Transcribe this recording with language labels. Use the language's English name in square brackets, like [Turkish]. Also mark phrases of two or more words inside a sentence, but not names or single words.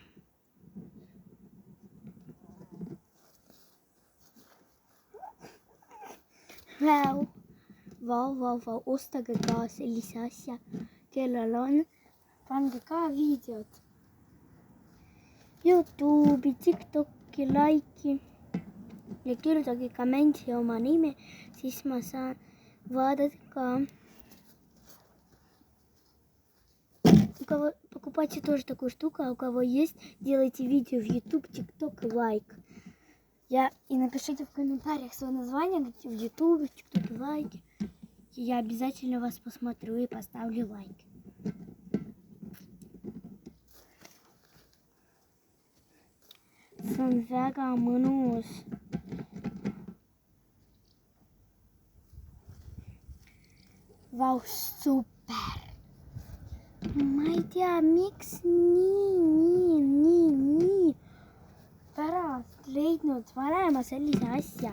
[Estonian] Vau, ostage ka sellise asja, kellel on. Pange ka videod. YouTube'i, TikTok'i, like'i ja kirjutage kommenti oma nime, siis ma saan vaadata ka. [Russian] Покупайте тоже такую штуку, у кого есть, делайте видео в YouTube, TikTok и лайк. И напишите в комментариях свое название в YouTube, в TikTok и лайки. Я обязательно вас посмотрю и поставлю лайк. [Estonian] See on väga mõnus. Vau, super. Ma ei tea, miks nii pärast leidnud vanema sellise asja.